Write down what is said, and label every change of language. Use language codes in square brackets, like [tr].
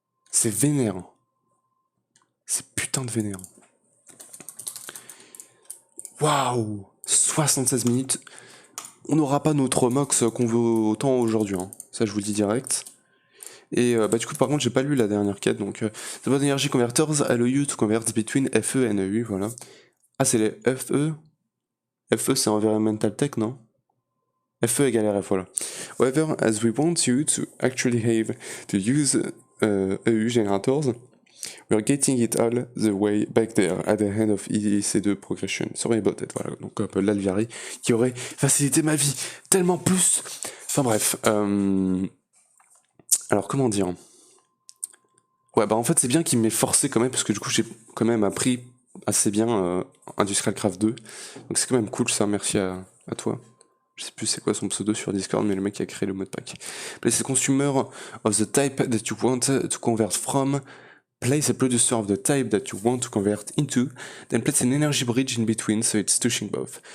[fr] C'est vénère. C'est putain de vénère. Waouh! 76 minutes. On n'aura pas notre mox qu'on veut autant aujourd'hui. Hein. Ça, je vous le dis direct. Et du coup, par contre, j'ai pas lu la dernière quête. [en] Donc, The Bond Energy Converters allow you to convert between FE and EU. [fr] Voilà. Ah, c'est les FE. FE, c'est Environmental Tech, non? FE égale RF, voilà. [en] However, as we want you to actually have to use EU generators, we're getting it all the way back there at the end of EDC2 progression. Sorry about that, voilà. [fr] Donc, l'Alviari qui aurait facilité ma vie tellement plus. Enfin bref. Alors, comment dire? Ouais, bah en fait, c'est bien qu'il m'ait forcé quand même, parce que du coup, j'ai quand même appris assez bien Industrial Craft 2. Donc, c'est quand même cool, ça. Merci à toi. Je sais plus c'est quoi son pseudo sur Discord, mais le mec qui a créé le mode pack. [en] Place a consumer of the type that you want to convert from. Place a producer of the type that you want to convert into. Then place an energy bridge in between, so it's touching both.